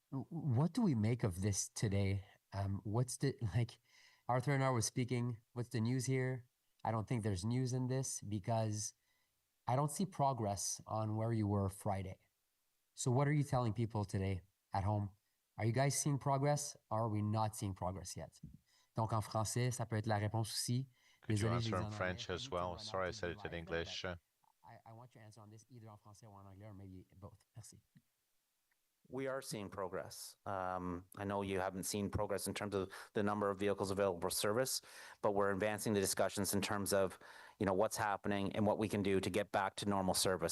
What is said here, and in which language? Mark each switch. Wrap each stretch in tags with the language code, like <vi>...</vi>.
<en>What do we make of this today? What's the, Arthur and I were speaking, what's the news here? I don't think there's news in this because I don't see progress on where you were Friday. So what are you telling people today at home? Are you guys seeing progress or are we not seeing progress yet?</en> <fr>Donc en français, ça peut être la réponse aussi.</fr> <en>Could you</en> <fr>Désolé,</fr> <en>answer</en> <fr>je</fr> <en>in French as well? Sorry, I said it in English. I want your answer on this either</en> <fr>en français</fr> <en>or</en> <fr>en anglais</fr> <en>or maybe both.</en> <fr>Merci.</fr> <en>We are seeing progress. I know you haven't seen progress in terms of the number of vehicles available for service, but we're advancing the discussions in terms of, what's happening and what we can do to get back to normal service.</en>